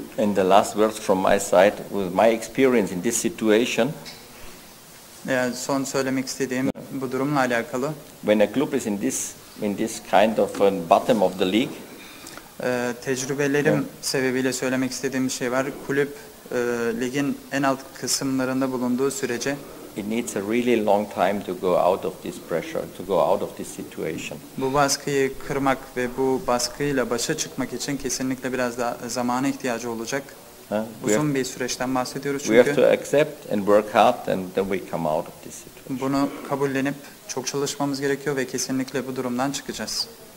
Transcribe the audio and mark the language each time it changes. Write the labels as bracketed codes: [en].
[en] And the last words from my side, with my experience in this situation. [tr] Son söylemek istediğim bu durumla alakalı. [en] When a club is in this kind of bottom of the league. [tr] Tecrübelerim sebebiyle söylemek istediğim bir şey var. Kulüp ligin en alt kısımlarında bulunduğu sürece [en] it needs a really long time to go out of this pressure, to go out of this situation. [tr] Bu baskıyı kırmak ve bu baskıyla başa çıkmak için kesinlikle biraz daha zamana ihtiyacı olacak. Uzun bir süreçten bahsediyoruz çünkü. [en] We have to accept and work hard and then we come out of this situation. [tr] Bunu kabullenip çok çalışmamız gerekiyor ve kesinlikle bu durumdan çıkacağız.